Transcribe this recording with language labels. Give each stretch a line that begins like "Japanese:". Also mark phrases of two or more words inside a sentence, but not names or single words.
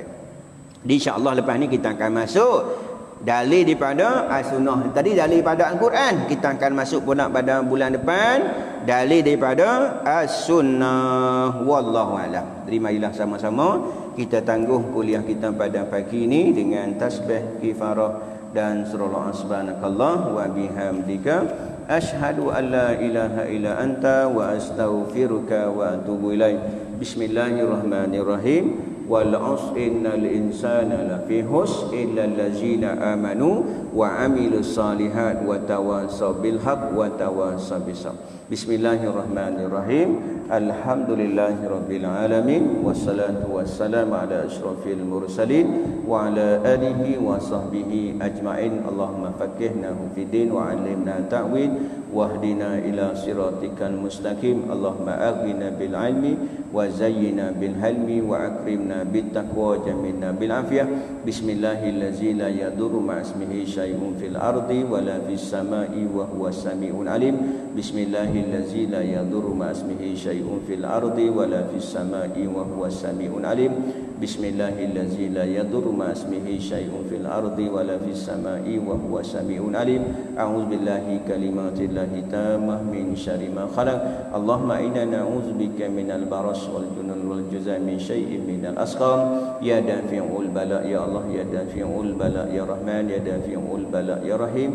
Malay: InsyaAllah lepas ni kita akan masuk dalil daripada as-sunnah. Tadi dalil daripada Al-Quran. Kita akan masuk pula pada bulan depan dalil daripada as-sunnah.
Arabic: والله أعلم.
Malay: Terimalah sama-sama kita tangguh kuliah kita pada pagi ini dengan tasbih kifarah dan surah
Arabic: سبحانك اللهم وبحمدك أشهد أن لا إله إلا أنت وأستغفرك وأتوب إليك. بسم الله الرحمن الرحيم. والعصر إن الإنسان لفي خسر إلا الذين آمنوا وعملوا الصالحات وتواصوا بالحق وتواصوا بالصبر. بسم الله الرحمن الرحيم. الحمد لله رب العالمين والصلاة والسلام على أشرف المرسلين وعلى آله وصحبه أجمعين. اللهم فقهنا في الدين وعلمنا التأويل واهدنا إلى صراطك المستقيم. اللهم أغننا بالعلم وزينا بالحلم وأكرمنا بالتقوى جملنا بالعافية. بسم الله الذي لا يضر مع اسمه شيء في الأرض ولا في السماء وهو السميع العليم. بسم الله الذي لا يضر مع اسمه شيء في الأرض ولا في السماء وهو السميع العليم. بسم الله الذي لا يضر مع اسمه شيء في الأرض ولا في السماء وهو السميع العليم. أعوذ بالله كلمات الله تامة من شر ما خلق اللهم إنا نعوذ بك من البرص والجنون والجزام من شيء من الأسقام يا دافع البلاء يا الله يا دافع البلاء يا رحمن يا دافع البلاء يا رحيم